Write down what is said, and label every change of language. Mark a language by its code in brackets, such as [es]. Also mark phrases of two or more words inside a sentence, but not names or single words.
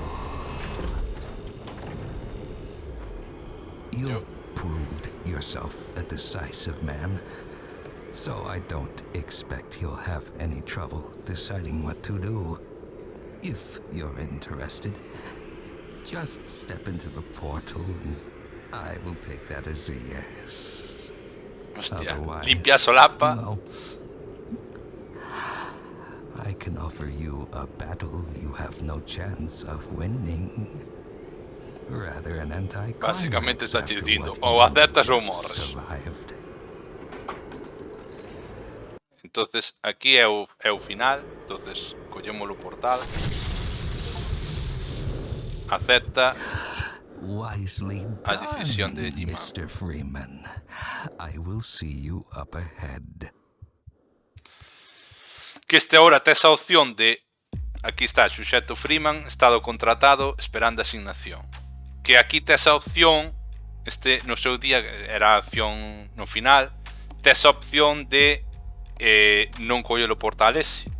[en] You've proved yourself a decisive man, so I don't expect you'll have any trouble deciding what to do. If you're interested, just step into the portal and I will take that as a yes. [gl] Hostia, limpia solapa. [en] Well, I can offer you a battle you have no chance of winning. Rather an anti-climax. [gl] Básicamente está dicindo, ou aceptas ou morres. Entonces, aquí é o final. Entonces, collemos o portal. Acepta a decisión de G-Man. [en] Mr. Freeman, I will see you up ahead. [gl] Que este ahora tes a opción de, aquí está, suxeto Freeman, estado contratado, esperando asignación. Que aquí tes a opción, este no seu día era a opción no final, tes a opción de non coller o portal ese.